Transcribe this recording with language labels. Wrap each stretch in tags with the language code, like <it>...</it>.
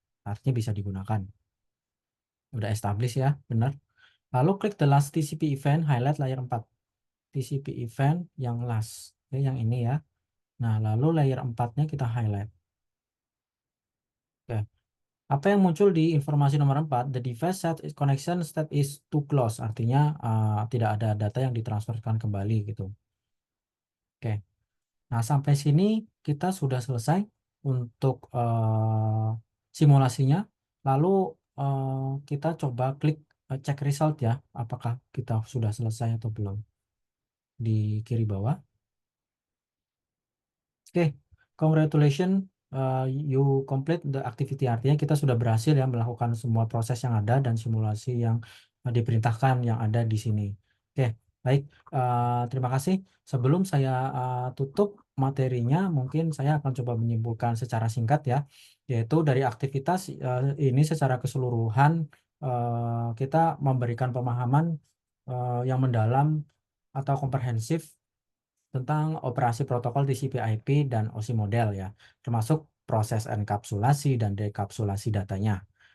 <id>Artinya bisa digunakan. Udah established ya, benar. Lalu klik</id> <en>the last TCP event, highlight layer 4.</en> <id>TCP event yang last, ya, yang ini ya. Nah, lalu layer 4-nya kita highlight. Oke. Apa yang muncul di informasi nomor 4?</id> <en>The device set connection state is too close.</en> <id>Artinya tidak ada data yang ditransferkan kembali gitu. Oke. Nah, sampai sini kita sudah selesai untuk simulasinya. Lalu kita coba klik cek result ya. Apakah kita sudah selesai atau belum. Di kiri bawah.</id> <en>Oke, congratulations, you complete the activity.</en> <id>Artinya kita sudah berhasil ya melakukan semua proses yang ada dan simulasi yang diperintahkan yang ada di sini. Oke, baik. Terima kasih. Sebelum saya tutup materinya, mungkin saya akan coba menyimpulkan secara singkat ya, yaitu dari aktivitas ini secara keseluruhan kita memberikan pemahaman yang mendalam atau komprehensif tentang operasi protokol TCP/IP dan OSI model ya, termasuk proses enkapsulasi dan dekapsulasi datanya.</id>